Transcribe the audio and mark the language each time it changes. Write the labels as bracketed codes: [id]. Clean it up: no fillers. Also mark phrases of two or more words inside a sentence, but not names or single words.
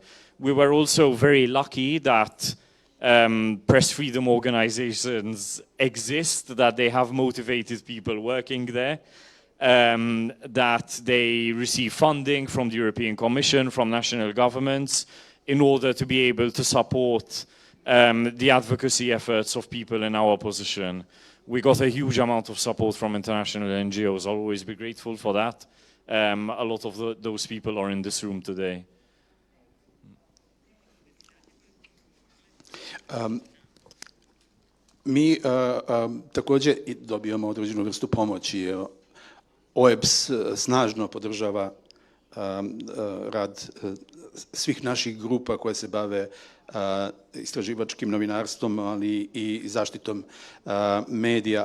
[en] We were also very lucky that press freedom organizations exist, that they have motivated people working there, that they receive funding from the European Commission, from national governments, in order to be able to support the advocacy efforts of people in our position. We got a huge amount of support from international NGOs. I'll always be grateful for that. A lot of those people are in this room today. [bs] Mi također dobijamo određenu vrstu pomoći. OEBS snažno podržava rad svih naših grupa koje se bave istraživačkim novinarstvom, ali i zaštitom medija.